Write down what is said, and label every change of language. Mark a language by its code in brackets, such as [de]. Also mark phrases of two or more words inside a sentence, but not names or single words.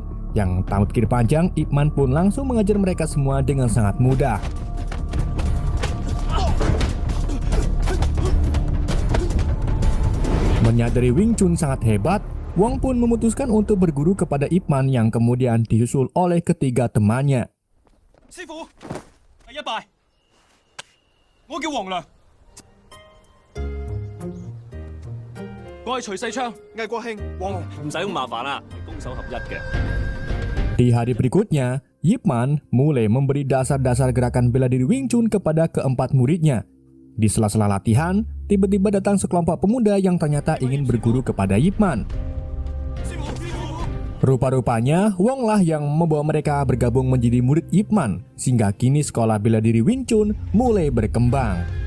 [id] Yang tak berpikir panjang, Ip Man pun langsung mengajar mereka semua dengan sangat mudah. Menyadari Wing Chun sangat hebat, Wong pun memutuskan untuk berguru kepada Ip Man yang kemudian disusul oleh ketiga temannya. Sifu, [yue] 第一拜，我叫黃良，我係徐世昌，魏國慶，黃唔使咁麻煩啦，攻守合一嘅。 [id] Di hari berikutnya, Ip Man mulai memberi dasar-dasar gerakan bela diri Wing Chun kepada keempat muridnya. Di sela-sela latihan, tiba-tiba datang sekelompok pemuda yang ternyata ingin berguru kepada Ip Man. Rupa-rupanya, Wong lah yang membawa mereka bergabung menjadi murid Ip Man, sehingga kini sekolah bela diri Wing Chun mulai berkembang.